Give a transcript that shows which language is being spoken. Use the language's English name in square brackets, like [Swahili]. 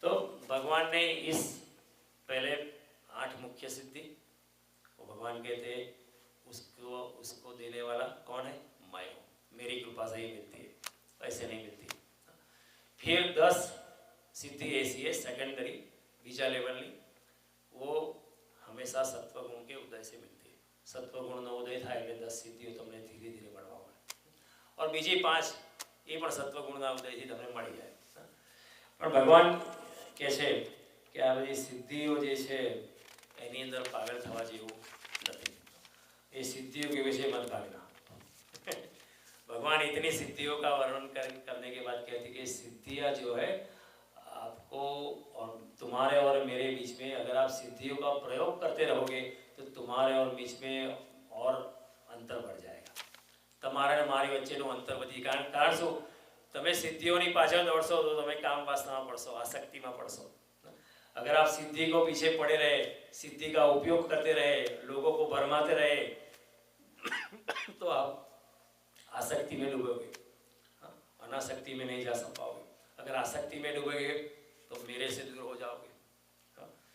[Hindi] तो भगवान ने इस पहले 8 मुख्य सिद्धि, भगवान कहते हैं उसको देने वाला कौन है? मैं हूँ, मेरी कृपा से ही मिलती है, ऐसे नहीं मिलती। फिर 10 सिद्धि ऐसी है सेकेंडरी, [Gujarati] बीजा लेवलनी, [Hindi] वो हमेशा सत्वगुण के उदय से मिलती है। [Gujarati] सत्वगुणનો ઉદય થાય એટલે 10 સિદ્ધિઓ તમને ધીરે ધીરે મળવા મળે। और બીજી 5 એ પણ સત્વગુણના ઉદયથી તમને મળી જાય। પણ ભગવાન કહે છે કે આ બધી સિદ્ધિઓ જે છે એની અંદર પાગલ થવા જેવું નથી। [Hindi] ये सिद्धियों के विषय मत भागना। भगवान इतनी सिद्धियों का वर्णन करने के बाद कहते कि सिद्धियाँ जो है आपको और तुम्हारे और मेरे बीच में अगर आप सिद्धियों का प्रयोग करते रहोगे तो तुम्हारे और बीच में और अंतर बढ़ जाएगा। [Gujarati] તમારે ને મારી વચ્ચેનું અંતર વધી કારણ શું? તમે સિદ્ધિઓની પાછળ દોડશો તો તમે કામ વાસનામાં પડશો, આસક્તિમાં પડશો। [Hindi] अगर आप सिद्धि को पीछे पड़े रहे, सिद्धि का उपयोग करते रहे, लोगों को भरमाते रहे तो आप आसक्ति में डूबोगे, अनासक्ति में नहीं जा पाओगे। अगर आसक्ति में डूबोगे तो मेरे से दूर हो जाओगे।